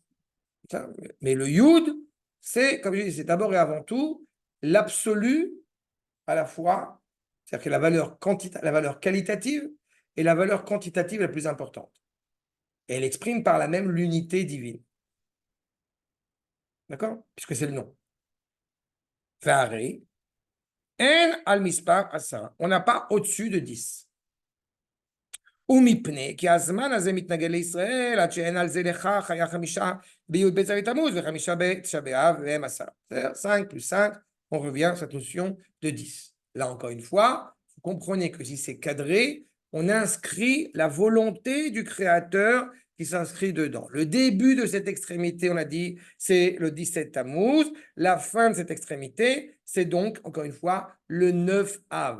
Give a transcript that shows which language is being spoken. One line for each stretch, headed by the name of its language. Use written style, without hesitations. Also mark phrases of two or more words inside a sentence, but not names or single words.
French: Mais le yud, c'est, comme je dis, c'est d'abord et avant tout l'absolu à la fois, c'est-à-dire que la valeur qualitative et la valeur quantitative la plus importante. Et elle exprime par là même l'unité divine. D'accord? Puisque c'est le nom.
Hebrew: הרי, אין על מספר עשה.
French: On n'a pas au-dessus de 10.
Hebrew: ומפני כי הזמן הזה מתנגד לישראל עד שאין על זה לכך היה 5 בי"ב בתמוז ו5 בתשעה באב והם 10.
French: C'est-à-dire 5 plus 5, on revient à cette notion de 10. Là encore une fois, vous comprenez que si c'est cadré, on inscrit la volonté du Créateur qui s'inscrit dedans. Le début de cette extrémité, on a dit, c'est le 17 Tammuz. La fin de cette extrémité, c'est donc, encore une fois, le 9 Av.